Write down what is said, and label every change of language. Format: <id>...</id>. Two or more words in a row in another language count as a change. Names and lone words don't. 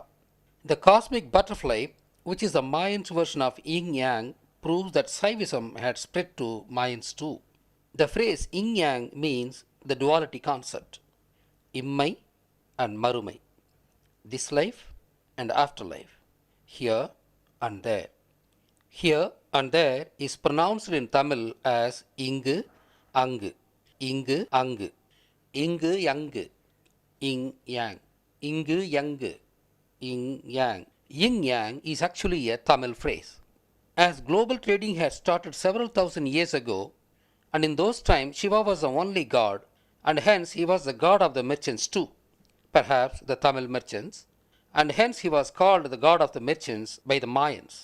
<en>The cosmic butterfly, which is the Mayans' version of yin yang, proves that Shaivism had spread to Mayans too. The phrase yin yang means the duality concept, immai and marumai, this life and afterlife, here and there. Here and there is pronounced in Tamil as</en> <ta>இங்கு, அங்கு, இங்கு, அங்கு, இங்கு, யாங்கு,</ta> <en>yin yang,</en> <ta>இங்கு, யாங்கு,</ta> <en>yin yang. Yin yang is actually a Tamil phrase. As global trading had started several thousand years ago, and in those times Shiva was the only god, and hence he was the god of the merchants too, perhaps the Tamil merchants, and hence he was called the god of the merchants by the Mayans.</en>